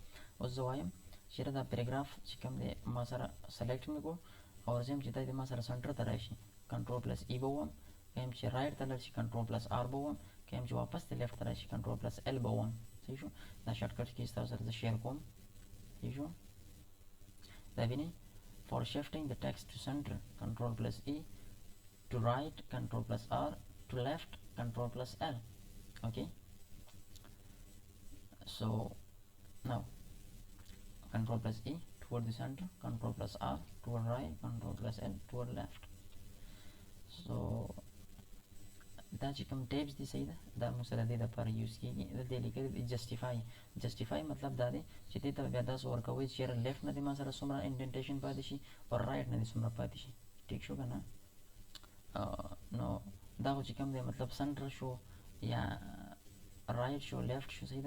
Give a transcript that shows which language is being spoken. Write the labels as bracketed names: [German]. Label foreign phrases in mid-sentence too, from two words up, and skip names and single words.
[Pashto] اوس زه وایم چېرې دا پیراګراف چې کوم دی ما سره سلیکټ مې کړو او زه یم چې دا د ما سره سنټر ته راشي [English] control plus E [Pashto] به ووم که یم چې رایټ ته لاړ شي [English] control plus R [Pashto] به ووم که یم چې واپس د لیفټ ته راشي [English] control plus L [Pashto] به ووم صحیح شو. دا شارټکټ کې ستاسو سره زه شیر کوم صحیح شو. دا وینئ [English] for shifting the text to center control plus E to right control plus R to left control plus L okay. So now control plus E toward the center, control plus R toward right, control plus L toward left. [Pashto] So دا چې کوم ټیپس دي صحیح ده دا موږ سره دې دپاره یوز کېږي. دلته یې لیکلي دي جسټیفای مطلب دا دی چې دې ته بیا داسې ورکوئ چې یاره لیفټ نه دې ما سره څومره انډنټیشن پاتې شي او رایټ نه دې څومره پاتې شي ټیک شو که نه. نو دا خو چې کوم دی مطلب سنټر شو یا رایټ شو لیفټ شو صحیح ده.